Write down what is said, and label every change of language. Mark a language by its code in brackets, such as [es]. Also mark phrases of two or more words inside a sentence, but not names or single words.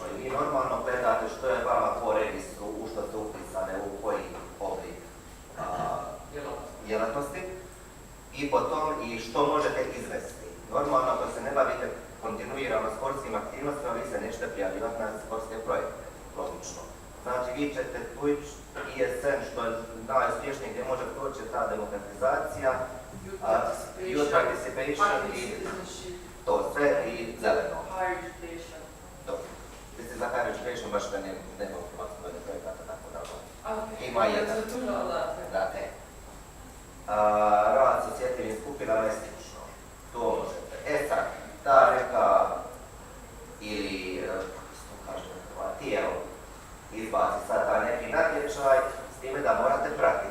[hr] I vi normalno gledate što je vama po registru, u što ste upisane, u koji oblik djelatnosti i potom i što možete izvesti. Normalno ako se ne bavite kontinuirano sportskim aktivnostima, vi se nećete prijavljivati na sportske projekte, logično. Znači vi ćete tući ISN što je najuspješnije gdje može proći ta demokratizacija, [en] youth participation [hr] i to sve i zeleno. Dobro. [en] This is a higher education, [hr] baš da nema informaciju do projekata, tako da ima jedan. Da, rad s osjetljivim skupinama je slično. To možete. E sad, ta neka ili, što kažem, tijelo izbaci sad taj neki natječaj, s time da morate pratiti.